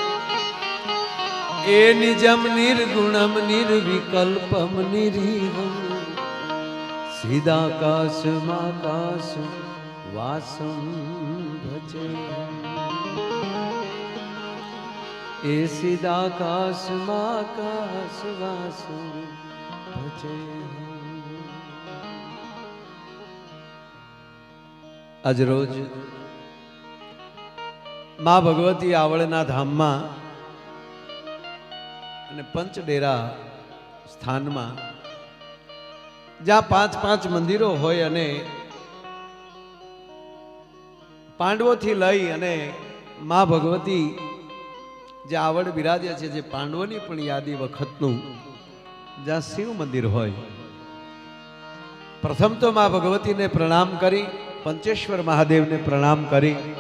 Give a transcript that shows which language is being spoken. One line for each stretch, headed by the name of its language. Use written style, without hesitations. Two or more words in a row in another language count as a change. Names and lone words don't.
Sanskrit: ए निजम निर्गुणम निर्विकल्पम निरीहम सीदाकाशमाकाश वासम भजे ए सीदाकाशमाकाश वासम भजे
Gujarati: આજ રોજ માં ભગવતી આવળના धामમાં અને પંચડેરા સ્થાનમાં જ્યાં 5-5 મંદિરો હોય અને પાંડવોથી લઈ અને માં ભગવતી જે આવડ બિરાજ્યા છે જે પાંડવોની પણ યાદી વખતનું જ્યાં શિવ મંદિર હોય પ્રથમ તો માં ભગવતીને પ્રણામ કરી પંચેશ્વર મહાદેવને પ્રણામ કરી